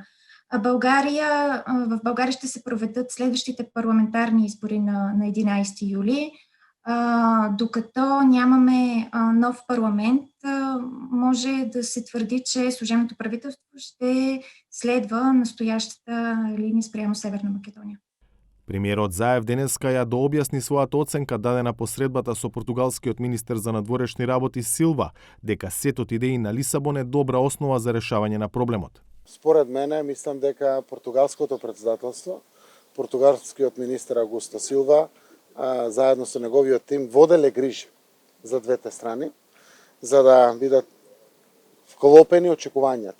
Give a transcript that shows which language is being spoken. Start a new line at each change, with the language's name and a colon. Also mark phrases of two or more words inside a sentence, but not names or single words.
Bulgarian: В България ще се проведат следващите парламентарни избори на 11 юли. Докато нямаме нов парламент, може да се твърди, че служебното правителство ще следва настоящата линия спрямо Северна Македонија.
Macedonian: Премиерот Заев денеска ја дообјасни својата оценка дадена по средбата со португалскиот министер за надворешни работи Силва, дека сетот идеи на Лисабон е добра основа за решавање на проблемот. Според мене, мислам дека португалското председателство, португалскиот министер Агусто Силва, заедно со неговиот тим, воделе грижа за двете страни, за да бидат вклопени очекувањата.